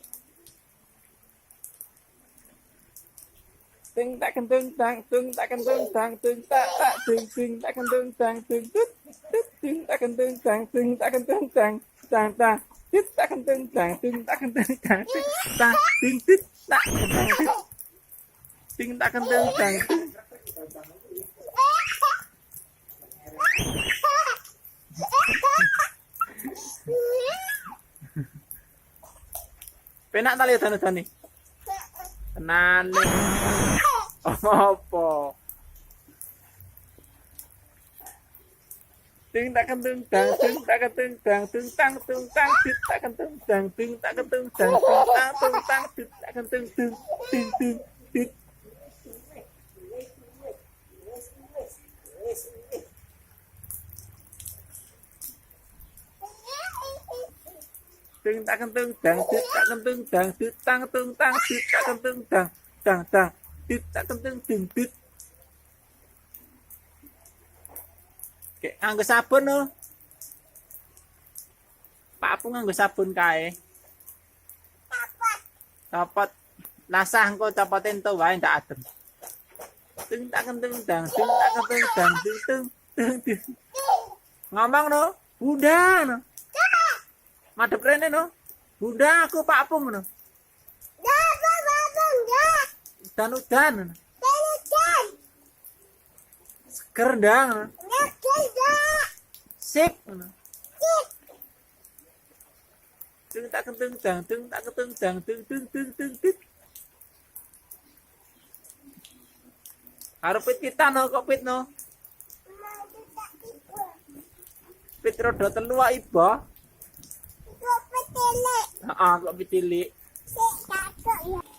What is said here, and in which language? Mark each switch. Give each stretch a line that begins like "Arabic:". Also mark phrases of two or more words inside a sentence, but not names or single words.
Javanese: Ting tak kentung tang tung tak kentung tang tung tak tak ting tak kentung tang tung tut tut ting tak kentung tang tung tak kentung tang tang tang tit tak kentung tang tung tak kentung tang tung tang ting tit tak kentung tit ting tak kentung tang tung. Penak tali dan tenan nih. Apa? Ting tak kentung dang ting tak kentung dang ting tang tung tang tit tak kentung dang ting tak kentung dang ting tang tung tang tit tak kentung ting ting ting tit. Ting tak kentung dang tit tak kentung dang tit tang tung tang tit tak kentung dang dang dang tit tak kentung ting tit. Kayak nganggo sabun no. Pak Apung nganggo sabun kae. Copot. Lasah engko copotin to wae ndak adem. Ting tak kentung dang ting tak kentung dang ting ting. Ngomong no. Bunda no. Madep rene no. Bunda aku Pak Apung no. Udan-udan. Seger ndang. Sip. Ting tak kentung dang ting tak kentung dang ting ting ting ting ting. Arep pit kita no kok pit no. Pit rodo telu wae iba. Kok pitilik. Heeh, kok pitilik. Sik kakak ya.